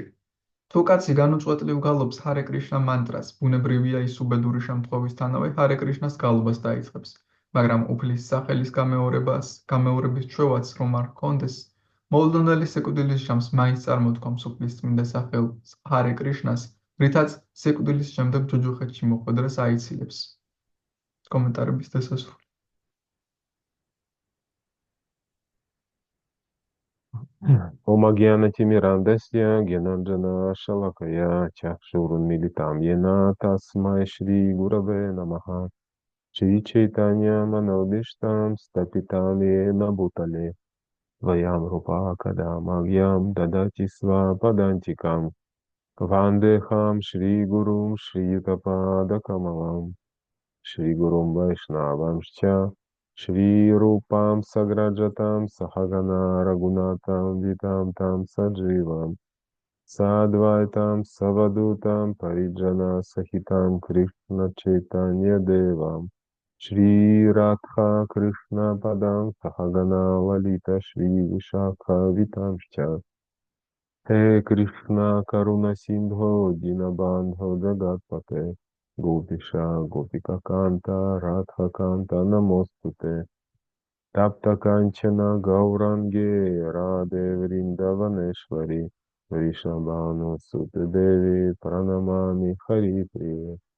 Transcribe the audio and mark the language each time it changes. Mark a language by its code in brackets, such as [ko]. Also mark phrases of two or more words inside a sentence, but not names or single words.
[ka] თუ კაცი განუწყვეტლივ გალობს ჰარე კრიშნა მანტრას, ბუნებრივია ის უბედური შემთხვევისთანავე ჰარე კრიშნას გალობას დაიწყებს, მაგრამ უფლის სახელის გამეორების ჩვევაც რომ არ ჰქონდეს, მოულოდნელი სიკვდილის ჟამს მაინც წარმოთქვამს უფლის წმინდა სახელ ჰარე კრიშნას, რითაც სიკვდილის შემდეგ ჯუჯუხეთში მოხვედრას აიცილებს. კომენტარების დასასრული. [sa] ॐ अज्ञानतिमिरान्धस्य ज्ञानाञ्जन शलाकया चक्षुरुन्मीलितं येन तस्मै श्री गुरवे नमः श्री चैतन्य मनोऽभीष्टं स्थापितं येन भूतले स्वयं रूप कदा मह्यं ददाति स्व पदान्तिकम् वन्देऽहं श्री गुरून् श्री युत पद कमलं श्री गुरून् वैष्णवांश्च श्री रूपं साग्रजातं सहगण रघुनाथान्वितं तं सजीवम् साद्वैतं सावधूतं परिजन सहितं कृष्ण चैतन्य देवं श्री राधा कृष्ण पादान् सहगण ललिता श्री विशाखान्वितांश्च हे कृष्ण करुणा सिन्धो दीनबन्धो जगत्पते गोपेश गोपिका कान्त राधा कान्त नमोऽस्तु ते तप्त काञ्चन गौराङ्गि राधे वृन्दावनेश्वरि वृषभानु सुते देवि प्रणमामि हरि प्रिये